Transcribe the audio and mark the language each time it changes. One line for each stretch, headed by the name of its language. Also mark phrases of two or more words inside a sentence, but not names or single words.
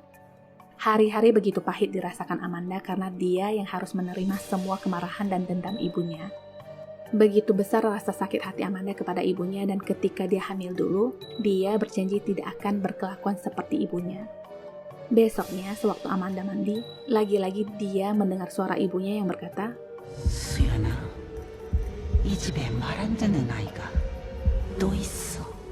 Indonesian: Hari-hari begitu pahit dirasakan Amanda karena dia yang harus menerima semua kemarahan dan dendam ibunya. Begitu besar rasa sakit hati Amanda kepada ibunya dan ketika dia hamil dulu, dia berjanji tidak akan berkelakuan seperti ibunya. Besoknya, sewaktu Amanda mandi, lagi-lagi dia mendengar suara ibunya yang berkata,
Korean: 수연아, 이 집에 말 안 듣는 아이가 또 있어.